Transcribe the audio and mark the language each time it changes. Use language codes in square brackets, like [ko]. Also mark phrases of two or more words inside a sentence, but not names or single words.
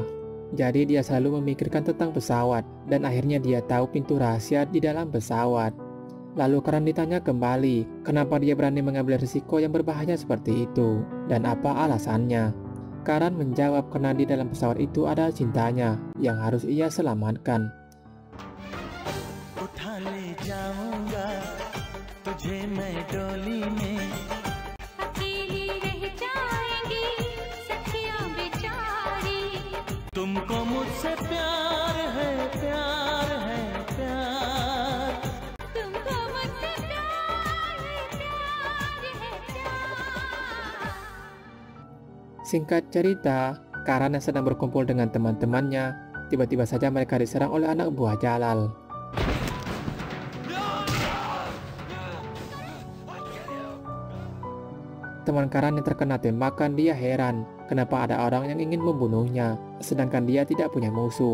[id] Jadi dia selalu memikirkan tentang pesawat dan akhirnya dia tahu pintu rahasia di dalam pesawat. Lalu Karan ditanya kembali kenapa dia berani mengambil risiko yang berbahaya seperti itu dan apa alasannya. Karan menjawab karena di dalam pesawat itu ada cintanya yang harus ia selamatkan. [hi] उठा ले जाऊंगा तुझे मैं डोली में अकेली रह जाएंगी सखियां बेचारी तुमको मुझसे प्यार है प्यार तुमको मुझसे प्यार है प्यार। [id] Singkat cerita, Karan yang sedang berkumpul dengan teman-temannya, tiba-tiba saja mereka diserang oleh anak buah Jalal. Teman Karan yang terkena tembakan, dia heran kenapa ada orang yang ingin membunuhnya, sedangkan dia tidak punya musuh.